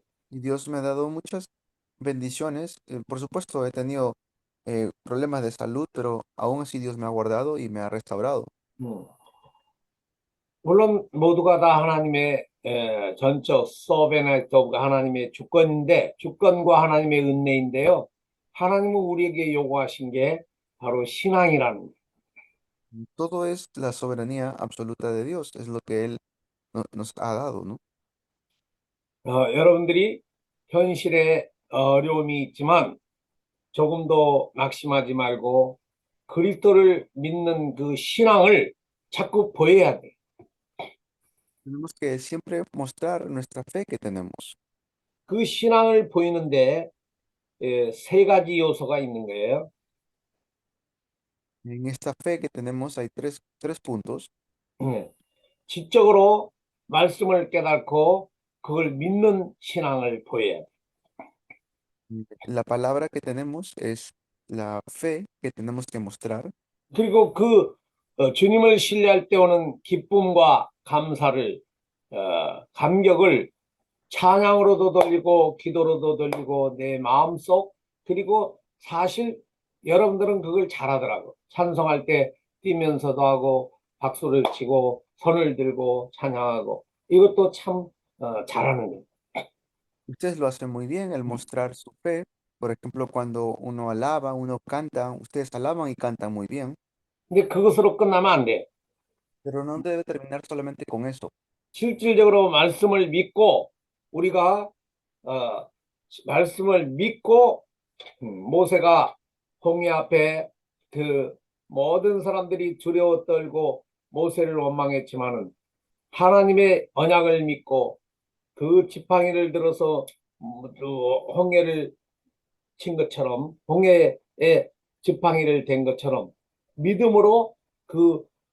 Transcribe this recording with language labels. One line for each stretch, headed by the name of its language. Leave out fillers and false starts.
Spanish: Y Dios me ha dado muchas bendiciones. Por supuesto, he tenido problemas de salud, pero aún así Dios me ha guardado y me ha restaurado.
Korean: 물론 모두가 다 하나님의 전적
English: 서베나이트 오브
Korean: 하나님의 주권인데 주권과 하나님의 은혜인데요. 하나님은 우리에게 요구하신 게 바로 신앙이라는 거예요.
Spanish: Todo es la soberanía absoluta de Dios, es lo que Él nos ha dado, ¿no?
Korean: 여러분들이 현실에 어려움이 있지만 조금 더 낙심하지 말고 그리스도를 믿는 그 신앙을 자꾸 보여야 돼.
Spanish: Tenemos que siempre mostrar nuestra fe que tenemos.
Korean: 그 신앙을 보이는데 세 가지 요소가 있는 거예요.
Spanish: En esta fe que tenemos hay tres puntos.
Korean: 예. 지적으로 말씀을 깨닫고 그걸 믿는 신앙을 보여야 돼.
Spanish: La palabra que tenemos es la fe que tenemos que mostrar.
Korean: 그리고 그 주님을 신뢰할 때 오는 기쁨과 감사를 감격을 찬양으로도 돌리고 기도로도 돌리고 내 마음속 그리고 사실 여러분들은 그걸 잘하더라고. 찬송할 때 뛰면서도 하고 박수를 치고 손을 들고 찬양하고 이것도 참 잘하는 거예요.
Spanish: Ustedes lo hacen muy bien, el mostrar su fe. Por ejemplo, cuando uno alaba, uno canta, ustedes alaban y cantan muy bien,
Korean: 근데 그것으로 끝나면 안 돼.
Spanish: pero no debe terminar solamente con eso.
Korean: 실질적으로 말씀을 믿고 우리가 말씀을 믿고 모세가 홍해 앞에 그 모든 사람들이 두려워 떨고 모세를 원망했지만은 하나님의 언약을 믿고 그 지팡이를 들어서 홍해를 친 것처럼 홍해에 지팡이를 댄 것처럼 믿음으로 그